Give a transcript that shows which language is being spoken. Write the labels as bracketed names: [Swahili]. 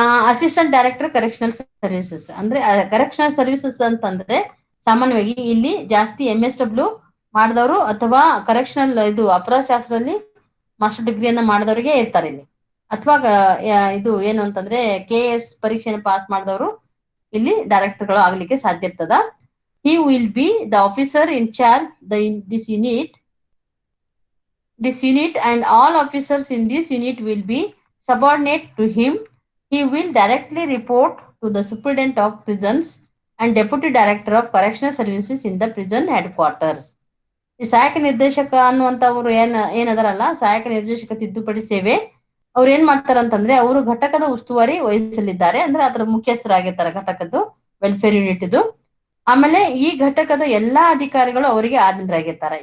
[Kannada] Assistant director correctional services ಅಂದ್ರೆ correctional services ಅಂತಂದ್ರೆ ಸಾಮಾನ್ಯವಾಗಿ ಇಲ್ಲಿ ಜಾಸ್ತಿ MSW ಮಾಡಿದವರು ಅಥವಾ ಕರೆಕ್ಷನಲ್ ಇದು ಅಪರಾಧ ಶಾಸ್ತ್ರದಲ್ಲಿ ಮಾಸ್ಟರ್ ಡಿಗ್ರಿಯನ್ನ ಮಾಡಿದವರಿಗೆ ಇರ್ತಾರೆ ಇಲ್ಲಿ. ಅಥವಾ ಇದು ಏನು ಅಂತಂದ್ರೆ KS ಪರೀಕ್ಷೆಯನ್ನು ಪಾಸ್ ಮಾಡಿದವರು ಇಲ್ಲಿ ಡೈರೆಕ್ಟರ್ಗಳು ಆಗ್ಲಿಕ್ಕೆ ಸಾಧ್ಯ ಇರ್ತದ. [English] He will be the officer in charge this unit and all officers in this unit will be subordinate to him. He will directly report to the Superintendent of Prisons and Deputy Director of Correctional Services in the prison headquarters. [Kannada] ಈ ಸಹಾಯಕ ನಿರ್ದೇಶಕ ಅನ್ನುವಂಥವ್ರು ಏನದರಲ್ಲ, ಸಹಾಯಕ ನಿರ್ದೇಶಕ ತಿದ್ದುಪಡಿ ಸೇವೆ ಅವ್ರು ಏನ್ ಮಾಡ್ತಾರಂತಂದ್ರೆ ಅವರು ಘಟಕದ ಉಸ್ತುವಾರಿ ವಹಿಸಲಿದ್ದಾರೆ. ಅಂದ್ರೆ ಅದರ ಮುಖ್ಯಸ್ಥರಾಗಿರ್ತಾರೆ ಘಟಕದ್ದು ವೆಲ್ಫೇರ್ ಯೂನಿಟ್ ಇದು. ಆಮೇಲೆ ಈ ಘಟಕದ ಎಲ್ಲಾ ಅಧಿಕಾರಿಗಳು ಅವರಿಗೆ ಆಧೀನರಾಗಿರ್ತಾರೆ.